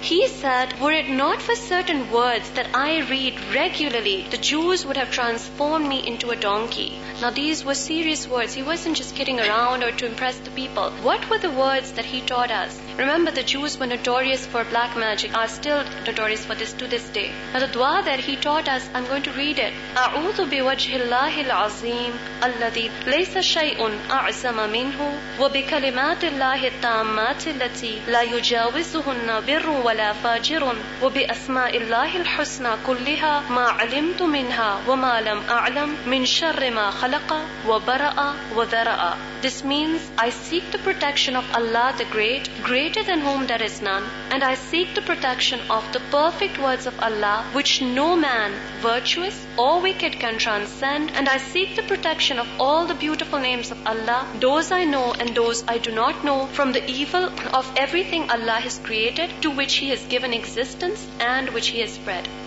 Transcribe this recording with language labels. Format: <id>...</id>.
<en>He said, "Were it not for certain words that I read regularly, the Jews would have transformed me into a donkey." Now these were serious words. He wasn't just kidding around or to impress the people. What were the words that he taught us? Remember, the Jews were notorious for black magic, are still notorious for this to this day. Now the dua that he taught us, I'm going to read it.</en> <ar>أعوذ بوجه الله العظيم الذي ليس شيء أعظم منه وبكلمات الله التامات التي لا يجاوزهن بر ولا فاجر وبأسماء الله الحسنى كلها ما علمت منها وما لم أعلم من شر ما خلق وبرأ وذرأ.</ar> <en>This means, I seek the protection of Allah the Great, greater than whom there is none, and I seek the protection of the perfect words of Allah, which no man, virtuous or wicked, can transcend, and I seek the protection of all the beautiful names of Allah, those I know and those I do not know, from the evil of everything Allah has created, to which He has given existence and which He has spread.</en>